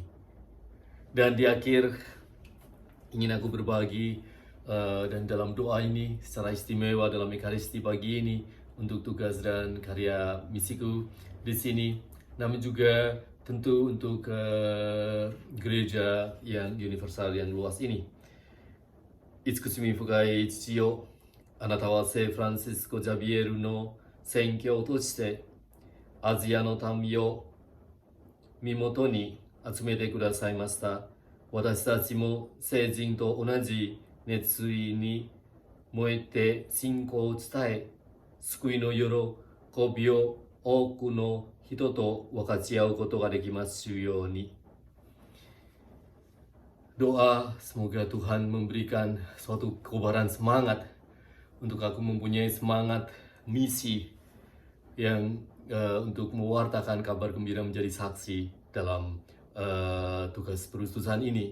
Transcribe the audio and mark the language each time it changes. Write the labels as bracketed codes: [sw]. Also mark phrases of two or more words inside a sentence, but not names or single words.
[id] Dan di akhir, ingin aku berbagi dan dalam doa ini secara istimewa dalam Ekaristi pagi ini, untuk tugas dan karya misiku di sini, namun juga tentu untuk gereja yang universal yang luas ini. [ja] 慈しみ深い父よ、あなたは聖フランシスコ・ジャビエルの宣教としてアジアの民を身元に集めてくださいました。私たちも聖人と同じ熱意に燃えて信仰を伝え、救いの喜びを多くの人と分かち合うことができますように。 [id] Doa semoga Tuhan memberikan suatu kekobaran semangat untuk aku mempunyai semangat misi yang untuk mewartakan kabar gembira menjadi saksi dalam tugas perutusan ini.